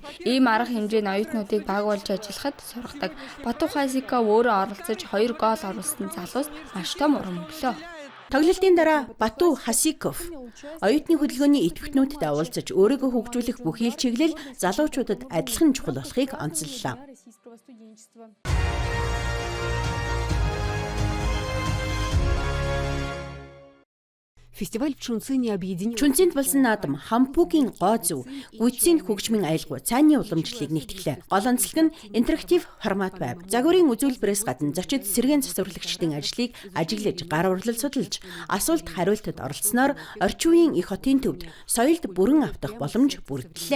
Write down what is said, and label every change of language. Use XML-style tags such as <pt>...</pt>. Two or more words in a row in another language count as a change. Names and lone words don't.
<mn>Ийм арга хэмжээний оюутнуудыг баг болж ажиллахад сургадаг. Бату Хасика өөрөө оролцож 2 гол оруулсан залуус маш том урам өглөө. Тоглолтын дараа Бату Хасиков оюутны хөдөлгөөний идэвхтнүүдтэй уулзаж өөрийгөө хөгжүүлэх бүхий л чиглэл залуучуудад адилхан чухал болохыг онцоллоо.</mn> <ru>Фестиваль в Чунцине объединил...</ru> <mn>Чунцинд болсон наадам Хампугийн гоо зүв, гүйцээн хөгжмийн аялгау, цааны уламжлалыг нэгтгэлээ. Гол онцлог нь интерактив формат байв. Загварын үзүүлбэрээс гадна зочид сэргээн засварлагчдын ажлыг ажиглаж, гар урлал судалж, асуулт хариултад оролцсноор орчин үеийн их хотын төвд соёлд бүрэн автах боломж бүрдэллээ.</mn>